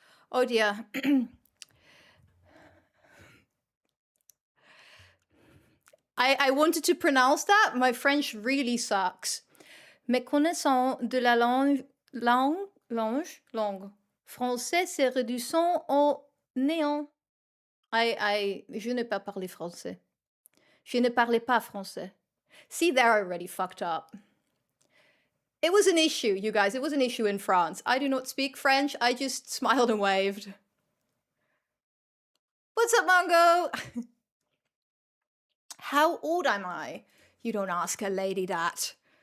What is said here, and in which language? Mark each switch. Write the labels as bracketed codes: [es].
[en] Oh dear. I wanted to pronounce that. My French really sucks. [fr] Méconnaissant de la langue français se réduisant au néant. Je ne pas parler français. Je ne parlais pas français. [en] See, there I already fucked up. It was an issue, you guys. It was an issue in France. I do not speak French. I just smiled and waved. What's up, Mongo? How old am I? You don't ask a lady that.